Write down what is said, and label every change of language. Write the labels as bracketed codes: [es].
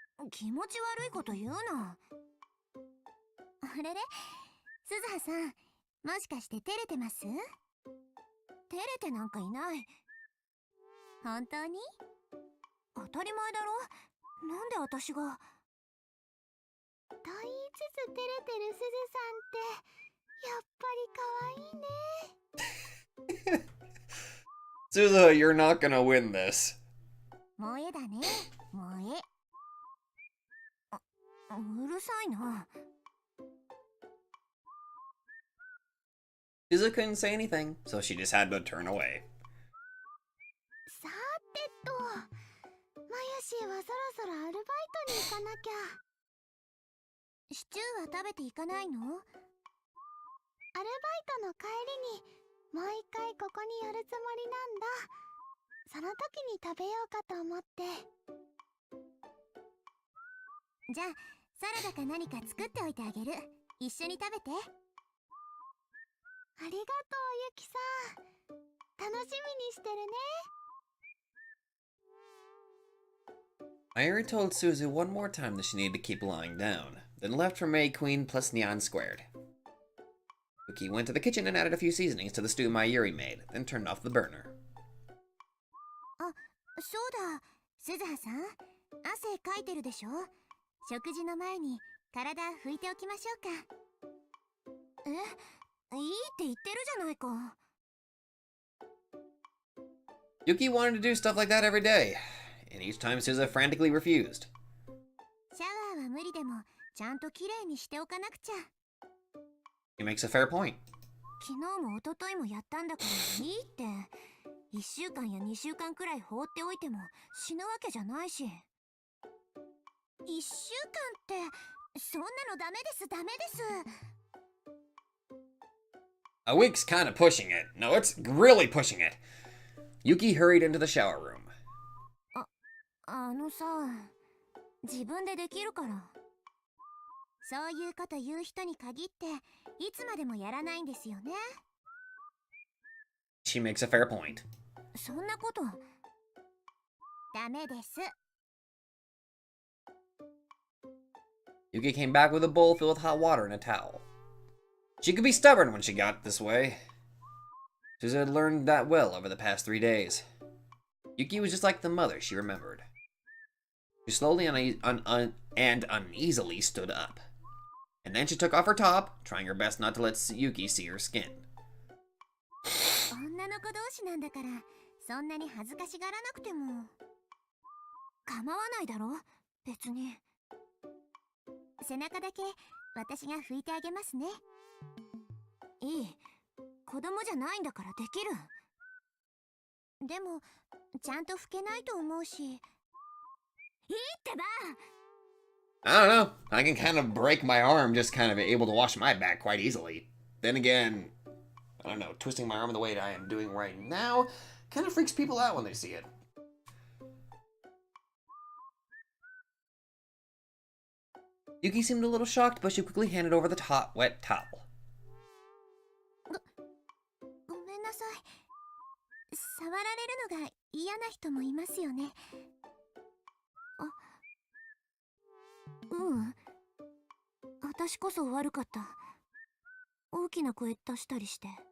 [ja] 気持ち悪いこと言うな。あれれ、すずはさん、もしかして照れてます？照れてなんかいない。本当に？当たり前だろ。なんで私が。と言いつつ照れてるすずさんってやっぱり可愛いね。 [en] Suzuha, you're not gonna win this. [ja] 萌えだね、萌え。うるさいな。 [en] Suzuha couldn't say anything, so she just had to turn away. [ja] さてと、マヤシーはそろそろアルバイトに行かなきゃ。シチューは食べていかないの？アルバイトの帰りにもう一回ここに寄るつもりなんだ。その時に食べようかと思って。じゃあサラダか何か作っておいてあげる。一緒に食べて。ありがとう、ゆきさん。楽しみにしてるね。 [en] Mayuri told Suzu one more time that she needed to keep lying down, then left for May Queen plus Neon Squared. Yuki went to the kitchen and added a few seasonings to the stew Mayuri made, then turned off the burner. [ja] そうだ、鈴葉さん、汗かいてるでしょ。食事の前に体拭いておきましょうか。え、いいって言ってるじゃないか。 [en] Yuki wanted to do stuff like that every day, and each time Suzu frantically refused. [ja] シャワーは無理でもちゃんときれいにしておかなくちゃ。 [en] He makes a fair point. [ja] 昨日も一昨日もやったんだからいいって。1週間や2週間くらい放っておいても死ぬわけじゃないし。1週間ってそんなのダメですダメです。 [en] A week's kind of pushing it. No, it's really pushing it. Yuki hurried into the shower room. [ja] あのさ、自分でできるから。そういうこと言う人に限っていつまでもやらないんですよね。 [en] She makes a fair point. [ja] そんなことダメです。 [en] Yuki came back with a bowl filled with hot water and a towel. She could be stubborn when she got this way. Suzu had learned that well over the past 3 days. Yuki was just like the mother she remembered. She slowly and uneasily stood up. And then she took off her top, trying her best not to let Yuki see her skin. [ja] 女の子同士なんだからそんなに恥ずかしがらなくても構わないだろ別に。背中だけ私が拭いてあげますね。いい、子供じゃないんだからできる。でもちゃんと拭けないと思うし。いいってば。 [en] I don't know. I can kind of break my arm just kind of able to wash my back quite easily. Then again, I don't know, twisting my arm the way I am doing right now kind of freaks people out when they see it. Yuki seemed a little shocked, but she quickly handed over the wet towel. [ja] ごめんなさい。触られるのが嫌な人もいますよね。私こそ悪かった。大きな声出したりして。